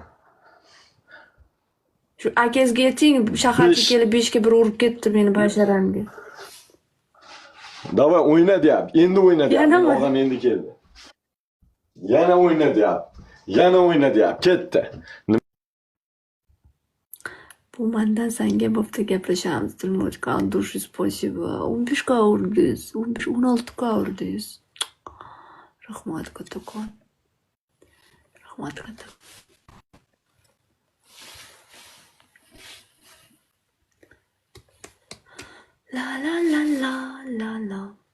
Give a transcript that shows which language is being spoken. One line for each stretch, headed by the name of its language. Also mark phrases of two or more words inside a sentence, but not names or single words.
Uzbek: Shu akangizga ayting, shaharga kelib 5 ga 1 urib ketdi meni basharamga. Davay o'yna deyapti. Endi o'yna deyapti. Yanami? Og'am endi keldi. Yana o'yna deyapti. Ketdi. Bu mandan senga bo'pti gaplashamiz. Dilmurodga
Russian: от души спасибо.
Uzbek: 15 ga urdingiz. 16 ga urdingiz. Rahmat kattakon. Rahmat kattakon. La la la la la la.